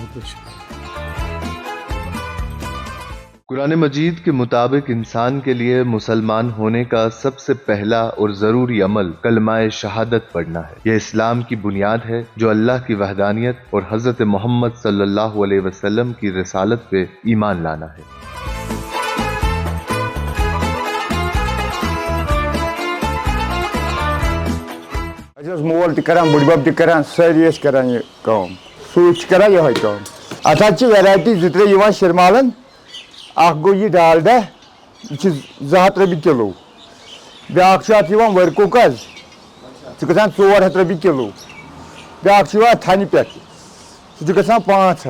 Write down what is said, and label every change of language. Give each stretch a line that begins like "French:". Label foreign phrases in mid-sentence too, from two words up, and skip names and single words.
Urdu: قرآن مجید کے مطابق انسان کے لیے مسلمان ہونے کا سب سے پہلا اور ضروری عمل کلمہ شہادت پڑھنا ہے. یہ اسلام کی بنیاد ہے جو اللہ کی وحدانیت اور حضرت محمد صلی اللہ علیہ وسلم کی رسالت پہ ایمان لانا ہے.
Kashmiri: مول تہ کران, بڑ بب تہ کران, ساری کران یہ کام, سوچ کران یہ کام. اتھ ویرائٹی 2-3 یوان شرمالن. اخ گو یہ ڈالڈا, یہ 200 رۄپیہِ کلو. بیاکھ چھُ اتھ یوان ورکوک حظ, سُہ گژھان 400 رۄپیہِ کلو. بیاکھ چھُ یوان تھنہِ پٮ۪ٹھ, سُہ چھُ گژھان 500.